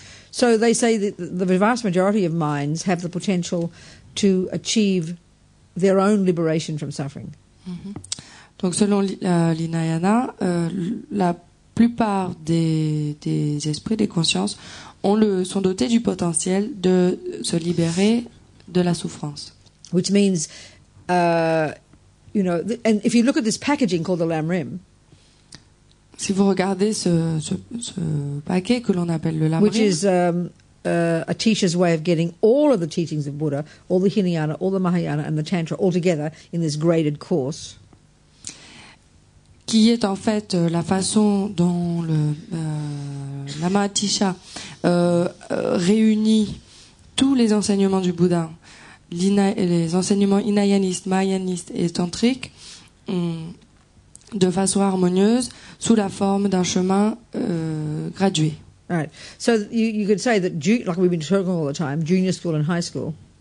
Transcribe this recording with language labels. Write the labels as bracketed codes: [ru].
[en] So they say that the vast majority of minds have the potential to achieve their own liberation from suffering. [fr] Donc selon l'Hinayana, la plupart des esprits, des consciences, sont dotés du potentiel de se libérer de la souffrance. [en] Which means, and if you look at this packaging called the Lamrim, [fr] si vous regardez ce paquet que l'on appelle le Lamrim, [en] which is a teacher's way of getting all of the teachings of Buddha, all the Hinayana, all the Mahayana, and the Tantra all together in this graded course, [fr] qui est en fait la façon dont le Lama Atisha réunit tous les enseignements du Bouddha, les enseignements hinayanistes, mahayanistes et tantriques, de façon harmonieuse, sous la forme d'un chemin gradué. [en] Right. So you could say that, like we've been talking all the time, junior school and high school.